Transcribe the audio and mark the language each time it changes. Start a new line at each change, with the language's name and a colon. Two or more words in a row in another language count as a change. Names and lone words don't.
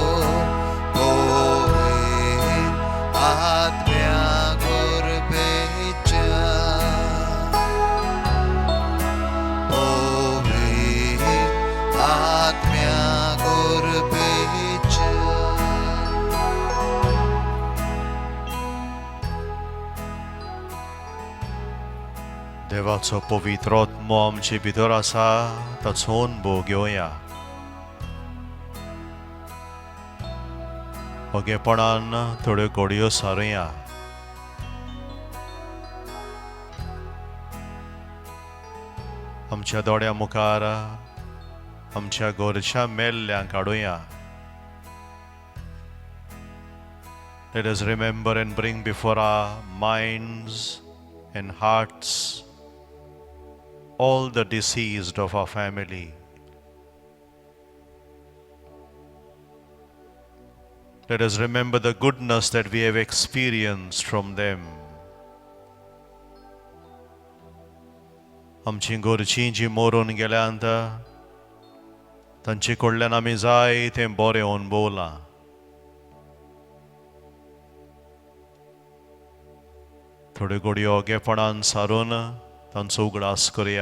Konkani: Povit atmya gurbecha. Povit atmya gurbecha. देवाचो पवित्र आत्मो आमचे भितर आसा ताचोन भोग घेवया. ओगेपणान थोड्यो घडयो सारुया. आमच्या दोळ्या मुखार आमच्या घरच्या मेल्ल्यांक काडुया.
English: Let us remember and bring before our minds and hearts all the deceased of our family. Let us remember the goodness that we have experienced from them.
Konkani: आमची घरचीं जीं मरून गेल्यांत तांचे कडल्यान आमी जायतें बरें अणभवलां. थोड्यो घडयो ओगेपणान सारून तांचो उगडास करया.